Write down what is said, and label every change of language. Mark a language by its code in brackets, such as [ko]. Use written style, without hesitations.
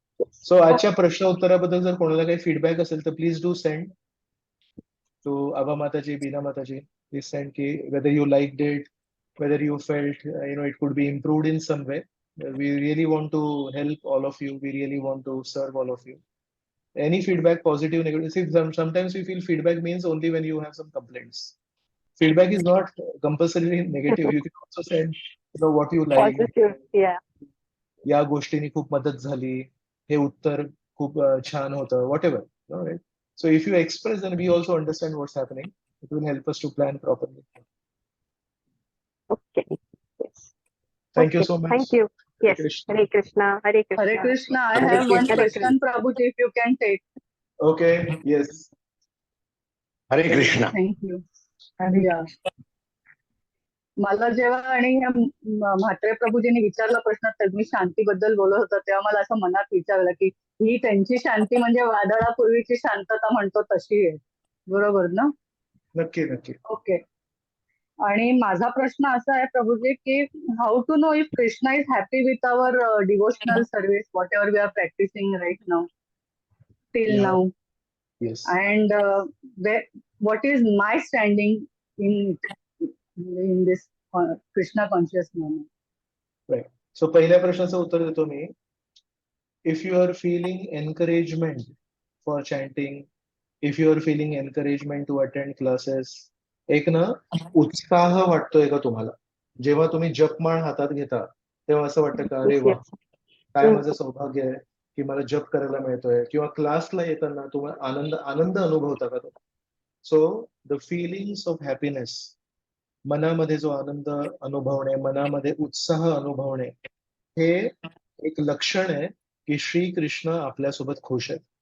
[mr] So आजच्या प्रश्न उत्तराबद्दल जर कोणाला काही फीडबॅक असेल तर [en] please do send to [mr] अबा माताजी, बीना माताजी. [en] Please send की whether you liked it, whether you felt it could be improved in some way. We really want to help all of you. We really want to serve all of you. Any feedback, positive, negative. See, sometimes we feel feedback means only when you have some complaints. Feedback is not compulsorily negative. You can also send what you like. Positive, yeah. [mr] या गोष्टीने खूप मदत झाली, हे उत्तर खूप छान होतं, whatever. [en] Right? So if you express, then we also understand what's happening. It will help us to plan properly. Okay. Yes. Thank you so much. Thank you. Yes. Hare Krishna. Hare Krishna. Hare Krishna. I have one question, Prabhuji, if you can take. Okay. Yes. Hare Krishna. Thank you. Yeah. [mr] मला जेव्हा आणि ह्या म्हात्रे प्रभूजींनी विचारला प्रश्न, तर मी शांतीबद्दल बोलत होता, तेव्हा मला असं मनात विचारलं की ही त्यांची शांती म्हणजे वादळापूर्वीची शांतता म्हणतो तशी आहे, बरोबर ना? नक्की नक्की. [en] Okay. [mr] आणि माझा प्रश्न असा आहे प्रभूजी की [en] How to know if Krishna is happy with our devotional service whatever we are practising right now till Yeah. Now, Yes. and what is my standing in this Krishna conscious moment? Right. [mr] So पहिल्या प्रश्नाचं उत्तर देतो मी. [en] If you are feeling encouragement for chanting, if you are feeling encouragement to attend classes, [mr] एक ना उत्साह वाटतोय का तुम्हाला? जेव्हा तुम्ही जपमाळ हातात घेता तेव्हा असं वाटतं का अरे वा, काय माझं सौभाग्य आहे की मला जप करायला मिळतोय, किंवा क्लासला येताना तुम्हाला आनंद आनंद अनुभवता का तो? [en] so the feelings of happiness, [mr] मनामध्ये जो आनंद अनुभवणे, मनामध्ये उत्साह अनुभवणे, हे एक लक्षण आहे की श्रीकृष्ण आपल्यासोबत खुश आहेत.